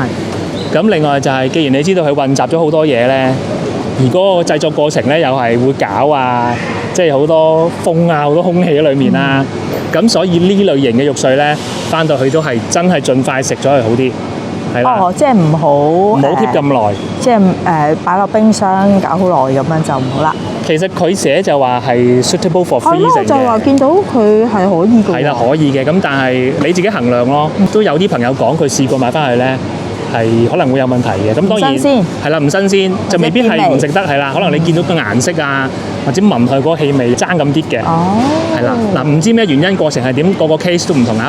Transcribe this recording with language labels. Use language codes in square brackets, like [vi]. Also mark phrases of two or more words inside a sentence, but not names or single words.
[yue] 咁另外就係，既然你知道佢混雜咗好多嘢咧，而嗰個製作過程咧又係會搞啊，即係好多風啊、好多空氣喺裏面啦。咁所以呢類型嘅肉碎咧，翻到去都係真係盡快食咗係好啲，係啦。哦，即係唔好 keep 咁耐，即係擺落冰箱搞好耐咁樣就唔好啦。其實佢寫就話係 [en] suitable for freezing [yue] 嘅，就話見到佢係可以嘅。係啦，可以嘅。咁但係你自己衡量咯。都有啲朋友講佢試過買翻去咧，係可能會有問題嘅。咁當然係啦，唔新鮮就未必係唔食得，係啦。可能你見到個顏色啊，或者聞佢嗰個氣味爭咁啲嘅。哦，係啦。嗱，唔知咩原因過程係點，個 case 都唔同啊。